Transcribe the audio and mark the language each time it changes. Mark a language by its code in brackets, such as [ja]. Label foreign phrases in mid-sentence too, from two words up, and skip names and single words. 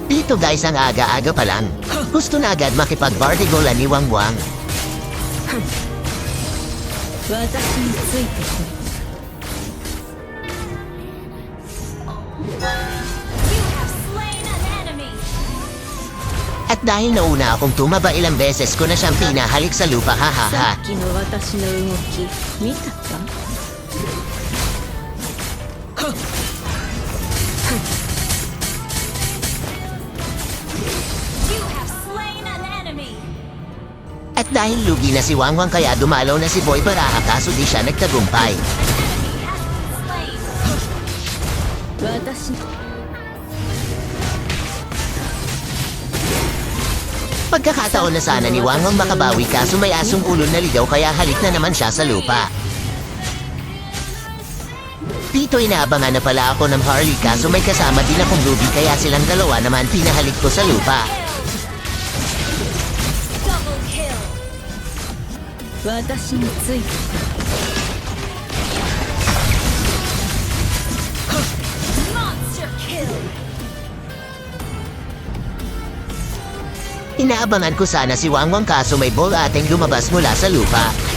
[tl] Ito guys ang aga-aga pa lang. Gusto na agad makipag-bartigolan ni Wangwang. [ja] 私についてこい [en] You have slain an enemy. [tl] At dahil nauna akong tumaba ilang beses ko na siyang pinahalik sa lupa, [ja] さ hahaha. っきの私の動き見たか [en] You have slain an enemy. [tl] At dahil lugi na si Wangwang kaya dumalaw na si Boy Baraha kaso di siya nagtagumpay. [en] Enemy has been slain. [ja] 私 [tl] Pagkakataon na sana ni Wangwang makabawi kaso may asong ulo na ligaw kaya halik na naman siya sa lupa. Dito inaabangan na pala ako ng Harley kaso may kasama din akong Ruby kaya silang dalawa naman pinahalik ko sa lupa. [en] Double kill. [ja] 私についてこ [en] Monster kill. [tl] Inaabangan ko sana si Wangwang kaso may ball ating lumabas mula sa lupa.